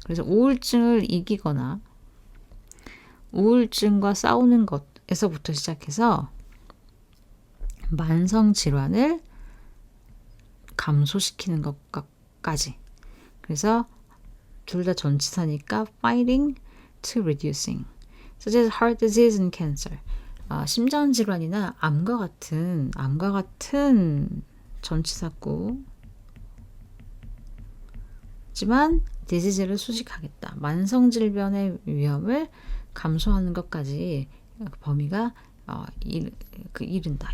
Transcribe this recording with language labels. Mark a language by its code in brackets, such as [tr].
[ko] 그래서 우울증을 이기거나 우울증과 싸우는 것에서부터 시작해서 만성 질환을 감소시키는 것까지. 그래서 둘 다 전치사니까 fighting to reducing. [en] such as heart disease and cancer. [ko] 심장 질환이나 암과 같은 전치사구. 하지만 disease를 수식하겠다. 만성 질병의 위험을 감소하는 것까지 범위가 이른다.